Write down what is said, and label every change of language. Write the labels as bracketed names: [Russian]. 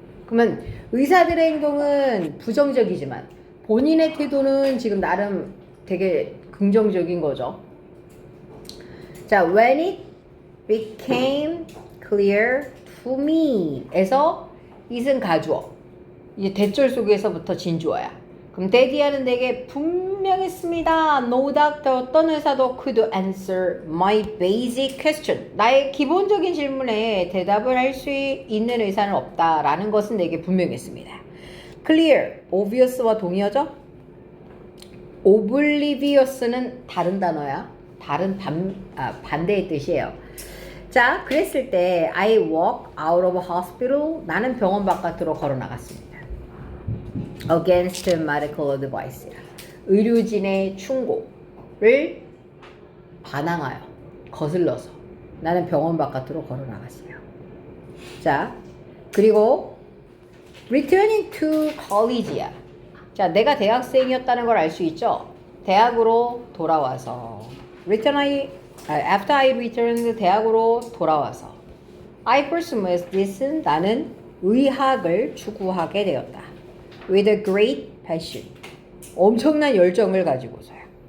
[Korean] 그러면 의사들의 행동은 부정적이지만 본인의 태도는 지금 나름 되게 긍정적인 거죠. 자, [English] when it became clear to me [Korean] 에서 it은 가주어, 이제 대절 속에서부터 진주어야. 그럼 데디아는 내게 분명했습니다. [English] No doctor, [Korean] 어떤 의사도 [English] could answer my basic question. [Korean] 나의 기본적인 질문에 대답을 할 수 있는 의사는 없다라는 것은 내게 분명했습니다. clear, obvious와 동의어죠? oblivious는 다른 단어야. 다른 반대의 뜻이에요. 자, 그랬을 때 [English] I walk out of hospital. [Korean] 나는 병원 바깥으로 걸어 나갔습니다. [English] Against medical advice. [Korean] 의료진의 충고를 반항하여 거슬러서 나는 병원 바깥으로 걸어 나갔어요. 자, 그리고 [English] returning to college야. [Korean] 자, 내가 대학생이었다는 걸 알 수 있죠? 대학으로 돌아와서 [English] after I returned, [Korean] 대학으로 돌아와서 [English] I pursued this, [Korean] 나는 의학을 추구하게 되었다. [English] With a great passion, [Korean] 엄청난 열정을 가지고서요.